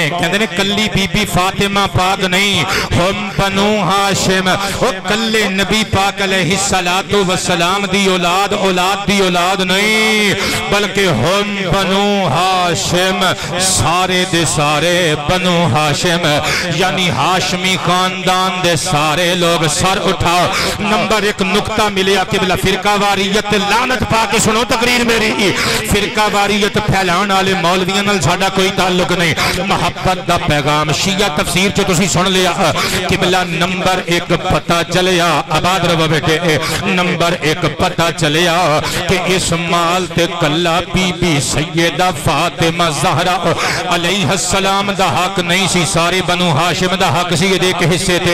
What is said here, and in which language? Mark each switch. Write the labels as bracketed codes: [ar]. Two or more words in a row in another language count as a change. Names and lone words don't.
[pa] کہندے نے کلی بی بی فاطمہ پاک نہیں ہم بنو ہاشم او کلے نبی پاک علیہ السلام دی اولاد دی اولاد نہیں بلکہ ہم بنو ہاشم سارے دے سارے بنو ہاشم یعنی ہاشمی خاندان دے سارے لوگ. سر اٹھاؤ. نمبر 1 نکتہ ملیا قبلہ فرقہ واریت لعنت پا کے سنو تقریر میری. فرقہ واریت پھیلان والے مولویاں نال ساڈا کوئی تعلق نہیں. محبت دا پیغام شیعہ تفسیر چ تسی سن لیا قبلہ. نمبر 1 پتہ چلیا آباد رہو بیٹے. نمبر 1 پتہ چلیا کہ اس مال تے کلا بی بی سیدہ فاطمہ زہرا علیہ السلام دا حق نہیں سی سارے بنو ہاشم دا حق سی یہ دیکھ حصے تھے.